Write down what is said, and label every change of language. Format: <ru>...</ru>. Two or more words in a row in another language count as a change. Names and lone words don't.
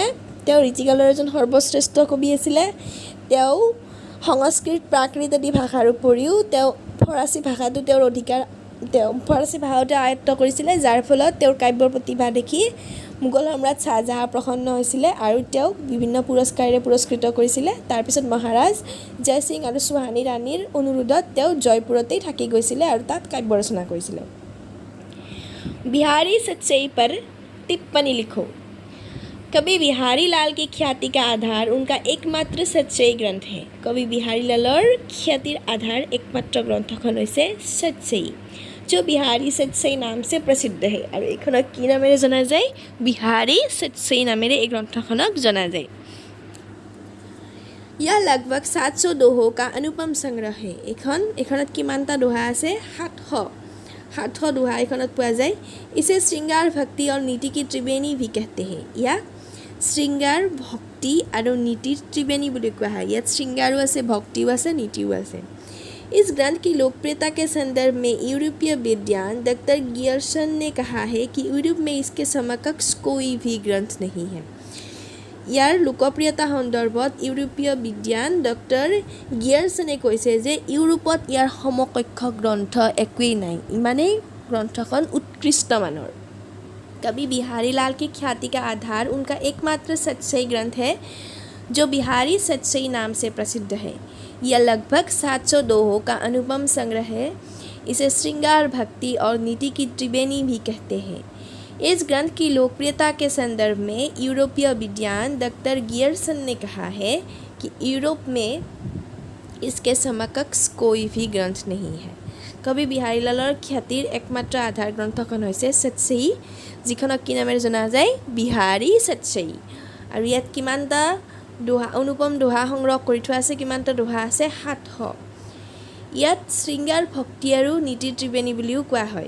<as>তেওঁ ঋতুকালৰ এজন সৰ্বশ্ৰেষ্ঠ কবি আছিলে। তেওঁ সংস্কৃত প্ৰাকৃত আদি ভাষাৰ উপৰিও তেওঁ ফৰাচী ভাষাটো ফৰাচী ভাষাতে আয়ত্ত কৰিছিলে, যাৰ ফলত তেওঁৰ কাব্যৰ প্ৰতিভা দেখি মোগল সম্ৰাট শাহজাহাঁ প্ৰসন্ন হৈছিলে আৰু তেওঁক বিভিন্ন পুৰস্কাৰেৰে পুৰস্কৃত কৰিছিলে। তাৰপিছত মহাৰাজ জয়সিং আৰু সুহানী ৰাণীৰ অনুৰোধত তেওঁ জয়পুৰতেই থাকি গৈছিলে আৰু তাত কাব্য ৰচনা কৰিছিলে।</as> <hi>बिहारी सच्चई पर टिप्पणी लिखो। कवि बिहारी लाल की ख्याति का आधार उनका एकमात्र सच्चई ग्रंथ है।</hi> <as>কবি বিহাৰী লালৰ খ্যাতিৰ আধাৰ একমাত্ৰ গ্ৰন্থখন হৈছে सच्चई,</as> <hi>जो बिहारी सच्चई नाम से प्रसिद्ध है।</hi> <as>और এইখনক কি নামেৰে জনা যায়? बिहारी सच्चई नामेৰে এই গ্ৰন্থখনক জনা যায়।</as> <hi>यह लगभग 700 दोहों का अनुपम संग्रह है।</hi> <as>এখনত কিমানটা দোহা আছে? 700 দোহা এখনত পোৱা যায়।</as> <hi>इसे श्रृंगार भक्ति और नीति की त्रिवेणी भी कहते हैं।</hi> <as>ইয়াক</as> <hi>श्रृंगार भक्ति और नीति त्रिवेणी</hi> <as>বুলি কোৱা হয়। ইয়াত श्रृंगारो আছে, भक्तिও আছে, नीतिও আছে।</as> <hi>इस ग्रंथ की लोकप्रियता के संदर्भ में यूरोपीय विद्वान डॉक्टर गियर्सन ने कहा है कि यूरोप में इसके समकक्ष कोई भी ग्रंथ नहीं है।</hi> <as>ইয়াৰ লোকপ্ৰিয়তা সন্দৰ্ভত ইউৰোপীয় বিদ্বান ডক্টৰ গিয়াৰছনে কৈছে যে ইউৰোপত ইয়াৰ সমকক্ষ গ্ৰন্থ একোৱেই নাই, ইমানেই গ্ৰন্থখন উৎকৃষ্ট মানৰ।</as> <hi>कवि बिहारी लाल की ख्याति का आधार उनका एकमात्र सच्चई ग्रंथ है, जो बिहारी सच्चई नाम से प्रसिद्ध है। यह लगभग 700 दोहों का अनुपम संग्रह है। इसे श्रृंगार भक्ति और नीति की त्रिवेणी भी कहते हैं। इस ग्रंथ की लोकप्रियता के संदर्भ में यूरोपीय विद्वान डॉक्टर गियर्सन ने कहा है कि यूरोप में इसके समकक्ष कोई भी ग्रंथ नहीं है।</hi> <as>कवि बिहारी लाলৰ খ্যাতিৰ একমাত্ৰ আধাৰ গ্ৰন্থখন হৈছে सच्चई, যিখনক কি নামেৰে জনা যায়? বিহাৰী सच्चई। আৰু ইয়াত কিমানটা দোহা, অনুপম দোহা সংগ্ৰহ কৰি থোৱা আছে? কিমানটা দোহা আছে? 700। ইয়াত শৃংগাৰ ভক্তি আৰু নীতি ত্ৰিবেণী বুলিও কোৱা হয়।</as>